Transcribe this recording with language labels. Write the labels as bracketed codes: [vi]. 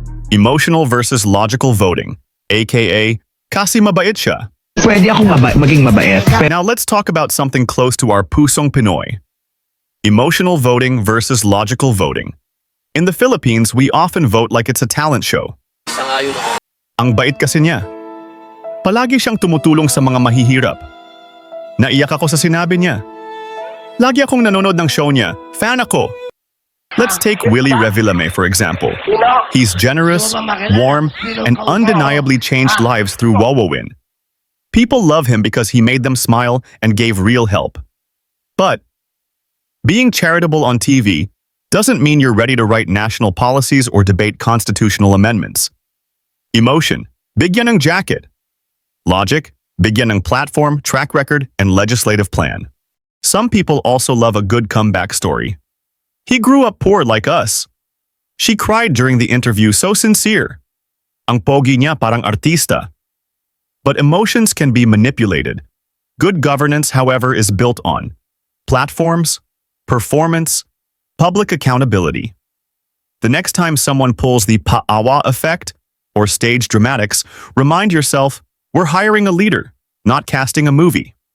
[en] Emotional versus logical voting, aka [tl] kasi mabait siya. Pwede akong maging mabait. [en] Now let's talk about something close to our pusong Pinoy. Emotional voting versus logical voting. In the Philippines, we often vote like it's a talent show. [tl] Ang bait kasi niya. Palagi siyang tumutulong sa mga mahihirap. Naiyak ako sa sinabi niya. Lagi akong nanonood ng show niya. Fan ako. [en] Let's take Willie Revillame, for example. He's generous, warm, and undeniably changed lives through Wowowin. People love him because he made them smile and gave real help. But being charitable on TV doesn't mean you're ready to write national policies or debate constitutional amendments. Emotion, [tl] bigyan ng jacket. [en] Logic, bigyan ng platform, track record, and legislative plan. Some people also love a good comeback story. He grew up poor like us. She cried during the interview, so sincere. [tl] Ang pogi niya parang artista. [en] But emotions can be manipulated. Good governance, however, is built on platforms, performance, public accountability. The next time someone pulls the paawa effect or stage dramatics, remind yourself, we're hiring a leader, not casting a movie.